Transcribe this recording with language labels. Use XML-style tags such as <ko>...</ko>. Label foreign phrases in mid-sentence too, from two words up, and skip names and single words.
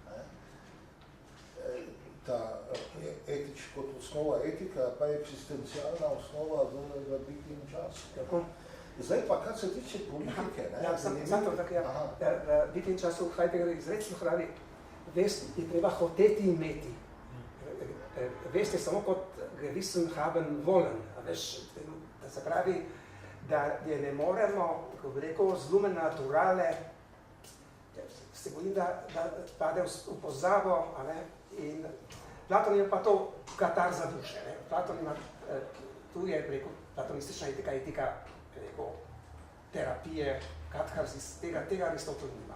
<sl>Ta kot osnova etika, pa je eksistencialna osnova v biti in času. Zdaj pa, kar se tiče politike... V biti in času Heidegger izrecno pravi, vest je treba hoteti imeti. Vest je samo kot</sl> <de>gewissen haben wollen.</de> <sl>Da se pravi, da je ne moremo, ko bi rekel, z</sl> <la>lumen naturale,</la> <sl>se bojim, da pade v pozabo, in Platon je pa to katarza duše. Platon ima, tu je platonistična etika terapije, katharzis, tega Aristotel nima.</sl>